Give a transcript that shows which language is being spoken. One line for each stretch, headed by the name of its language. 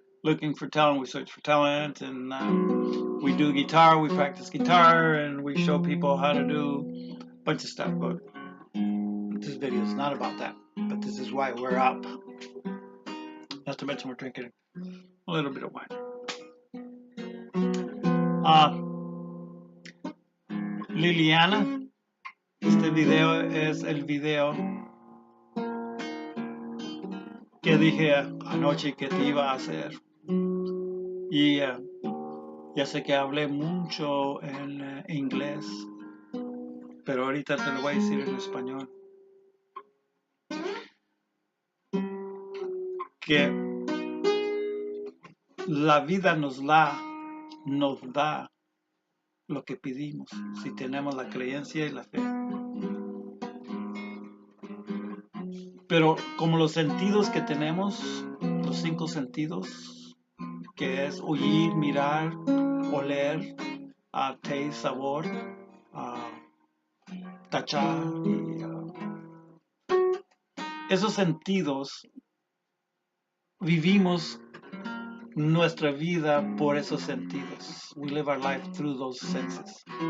English: Looking for talent, we search for talent, and we do guitar, we practice guitar, and we show people how to do a bunch of stuff. But this video is not about that. But this is why we're up. Not to mention we're drinking a little bit of wine.
Spanish: Liliana, este video es el video que dije anoche que te iba a hacer. Y ya sé que hablé mucho en inglés, pero ahorita te lo voy a decir en español. Que la vida nos da lo que pedimos, si tenemos la creencia y la fe. Pero como los sentidos que tenemos, los 5 sentidos, que es oír, mirar, oler,
English: taste,
Spanish: sabor, tachar, y, esos sentidos vivimos nuestra vida por esos sentidos.
English: We live our life through those senses.